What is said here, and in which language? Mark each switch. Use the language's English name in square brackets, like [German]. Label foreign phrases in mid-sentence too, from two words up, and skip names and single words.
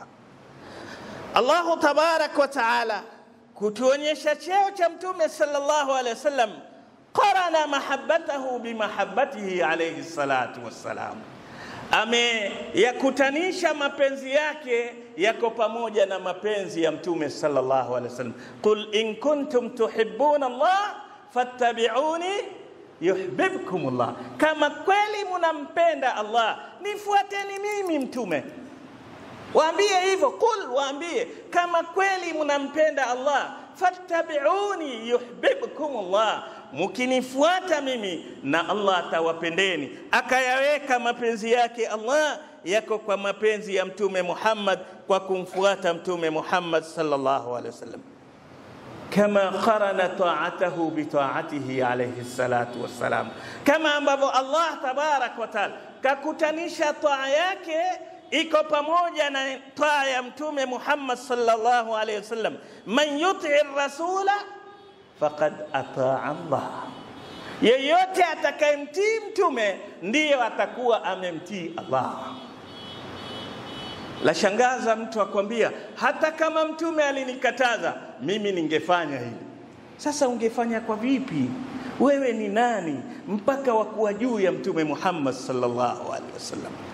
[Arabic] الله تبارك وتعالى [Swahili] kutuonyesha cheo cha mtume [Arabic] صلى الله عليه وسلم قرن محبته بمحبته عليه الصلاة والسلام. [Swahili] Yakutanisha mapenzi yake yako pamoja na mapenzi ya mtume [Arabic] صلى الله عليه وسلم. قل إن كنتم تحبون الله فاتبعوني يحببكم الله. [Swahili] Kama kweli mnampenda Allah, nifuateni mimi mtume. Waambie hivyo, qul, waambie kama kweli mnampenda Allah, [Arabic] فاتبعوني يحببكم الله, [Swahili] mkinifuata mimi na Allah atawapendeni. Akayaweka mapenzi yake Allah yako kwa mapenzi ya mtume Muhammad, kwa kumfuata mtume Muhammad [Arabic] صلى الله عليه وسلم. [Swahili] Kama [Arabic] قرن طاعته بطاعته عليه الصلاة والسلام, [Swahili] kama ambavyo Allah [Arabic] تبارك وتعالى [Swahili] kakutanisha taa yake iko pamoja na taa ya mtume Muhammad [Arabic] صلى الله عليه وسلم. من يطع الرسول فقد أطاع الله, [Swahili] Yeyote atakayemtii mtume ndiyo atakuwa amemtii Allah. La shangaza mtu akwambia hata kama mtume alinikataza mimi ningefanya hili. Sasa ungefanya kwa vipi? Wewe ni nani mpaka wakuwa juu ya mtume Muhammad [Arabic] صلى الله عليه وسلم?